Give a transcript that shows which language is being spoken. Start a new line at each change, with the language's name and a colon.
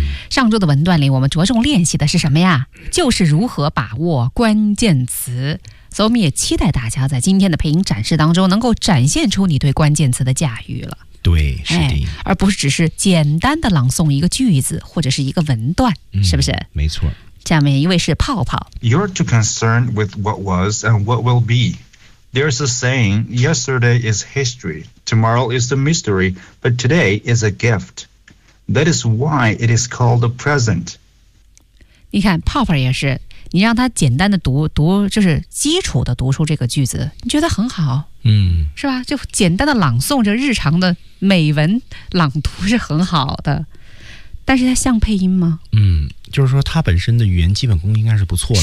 Chinese: 上周的文段里我们着重练习的是什么呀？就是如何把握关键词。所以我们也期待大家在今天的配音展示当中能够展现出你对关键词的驾驭了。对，是的，哎，而不是只是简单的朗诵一个句子或者是一个文段，是不是？没错。下面一位是泡泡。
English: You're too concerned with what was and what will be. There's a saying, yesterday is history, tomorrow is the mystery, but today is a gift. That is why it is called the present.
Chinese: 你看泡泡也是，你让他简单的读就是基础的读出这个句子，你觉得很好。是吧，就简单的朗诵着日常的美文朗读是很好的。但是它像配音吗？就是说他本身的语言基本功应该是不错的。